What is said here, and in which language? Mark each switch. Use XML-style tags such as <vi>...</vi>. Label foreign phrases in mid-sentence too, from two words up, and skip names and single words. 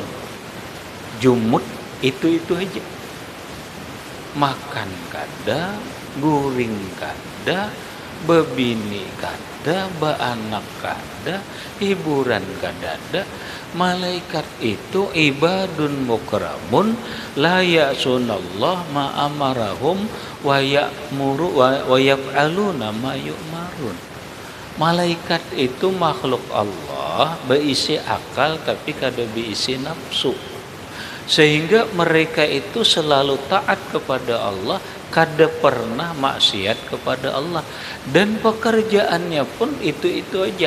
<bjn>Jumut itu aja. Makan kada, guring kada, bebini kada, baanak kada, hiburan kada ada. Malaikat itu</bjn> <ar>عباد مكرمون لا يعصون الله ما أمرهم ويأمر ويفعلون ما يؤمرون.</ar> <bjn>Malaikat itu makhluk Allah, berisi akal tapi kada berisi nafsu. Sehingga mereka itu selalu taat kepada Allah, kada pernah maksiat kepada Allah, dan pekerjaannya pun itu aja.</bjn>